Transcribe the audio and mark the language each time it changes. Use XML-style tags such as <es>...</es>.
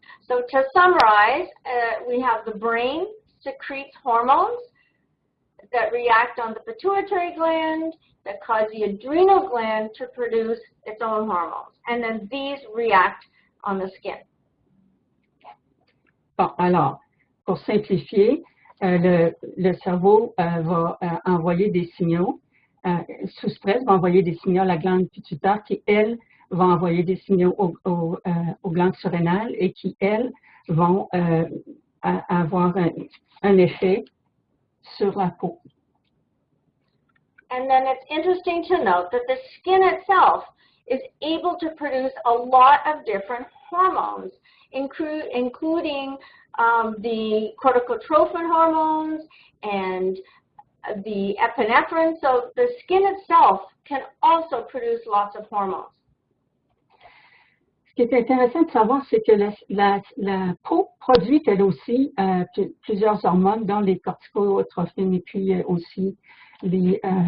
<en>So to summarize, we have the brain secretes hormones that react on the pituitary gland, that cause the adrenal gland to produce its own hormones. And then these react on the skin.</en> <fr>Bon, alors, pour simplifier, le cerveau va envoyer des signaux, sous stress, va envoyer des signaux à la glande pituitaire qui, elle, va envoyer des signaux aux glandes surrénales et qui, elles, vont avoir un effet sur la peau.</fr> <en>And then it's interesting to note that the skin itself is able to produce a lot of different hormones, including the corticotrophin hormones and the epinephrine. So the skin itself can also produce lots of hormones.</en> <fr>Ce qui est intéressant de savoir, c'est que la peau produit elle aussi plusieurs hormones, dont les corticotrophines et puis aussi les...</fr>